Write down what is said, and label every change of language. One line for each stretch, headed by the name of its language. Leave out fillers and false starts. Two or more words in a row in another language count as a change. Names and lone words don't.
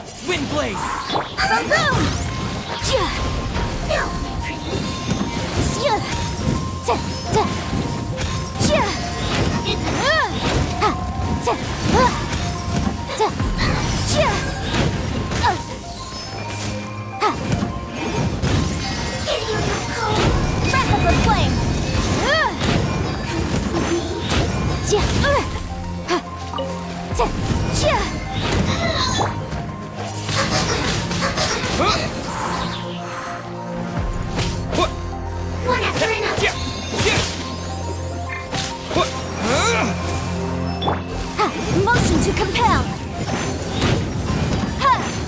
English: Wind blade! Boom boom! Ja! Ja! Ta ta! Ja! Ha! Ta! Ta! Ja! Ha! Breath of the flame! Ja! Ha! Ta! Ja! One after another. Ha! Motion to compel! Ha!